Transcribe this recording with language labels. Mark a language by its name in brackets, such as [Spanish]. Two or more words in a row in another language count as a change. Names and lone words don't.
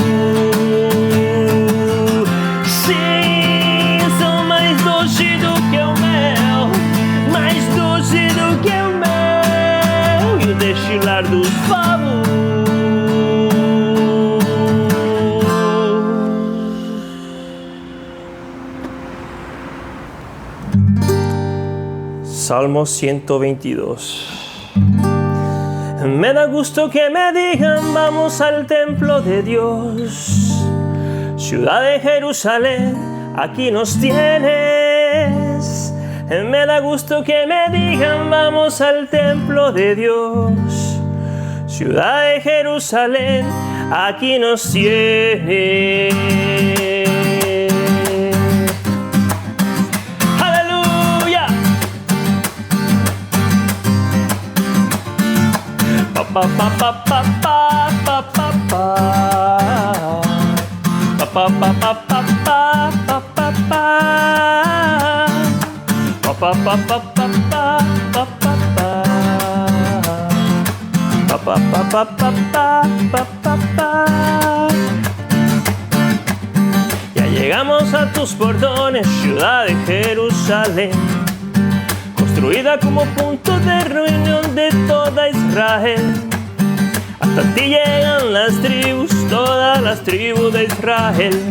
[Portuguese] Sim, são mais doce do que o mel, mais doce do que o mel, destilar dos favos. [Spanish] Salmo 122. Me da gusto que me digan vamos al templo de Dios. Ciudad de Jerusalén, aquí nos tienes. Me da gusto que me digan vamos al templo de Dios. Ciudad de Jerusalén, aquí nos tienes. Aleluya. Pa pa pa pa pa pa pa pa pa pa pa pa pa pa pa pa. Pa pa pa pa pa pa pa pa pa pa pa pa pa pa. Ya llegamos a tus portones, ciudad de Jerusalén, construida como punto de reunión de toda Israel. Hasta ti llegan las tribus, todas las tribus de Israel.